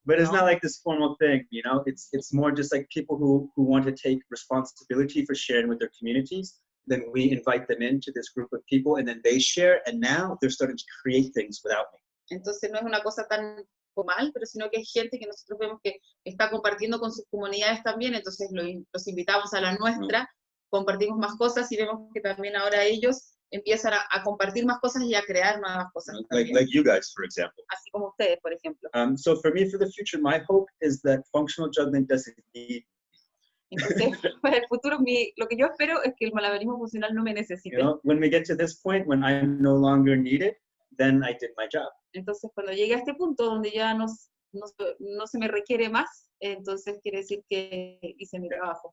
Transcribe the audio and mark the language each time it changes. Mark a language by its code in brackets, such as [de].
[en] But it's not like this formal thing, It's more just like people who want to take responsibility for sharing with their communities. Then we invite them into this group of people, and then they share, and now they're starting to create things without me. [es] Entonces no es una cosa tan formal, pero sino que hay gente que nosotros vemos que está compartiendo con sus comunidades también, entonces los invitamos a la nuestra, compartimos más cosas y vemos que también ahora ellos empiezan a compartir más cosas y a crear nuevas cosas. [en] Like you guys, for example. [es] Así como ustedes, por ejemplo. [en] So for me, for the future, my hope is that functional juggling doesn't need. [es] Entonces, para el futuro, lo que yo espero es que el malabarismo funcional no me necesite. [en] When we get to this point, when I'm no longer needed, then I did my job. [es] Entonces, cuando llegue a este punto donde ya no se me requiere más, entonces quiere decir que hice mi trabajo.